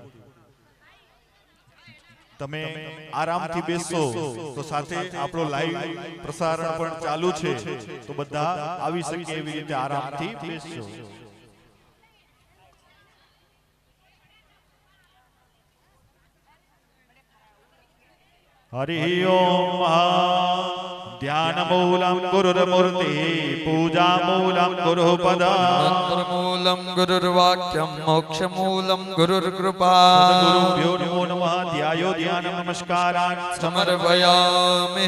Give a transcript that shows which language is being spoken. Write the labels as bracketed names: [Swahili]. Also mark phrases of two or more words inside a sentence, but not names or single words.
[Gujarati] તમે આરામથી બેસો તો સાથે આપણો લાઈવ પ્રસારણ પણ ચાલુ છે તો બધા આવી શકે એવી રીતે આરામથી બેસજો હરિ ઓમ [Sanskrit] ध्यानमूलं गुरुर्मूर्ति पूजामूलं गुरुपद मंत्रमूलं गुरुर्वाक्यं मोक्षमूलं गुरुर्कृपा गुरुभ्यो नमो नमः ध्यायो ध्यानं नमस्कारान् समर्पयामि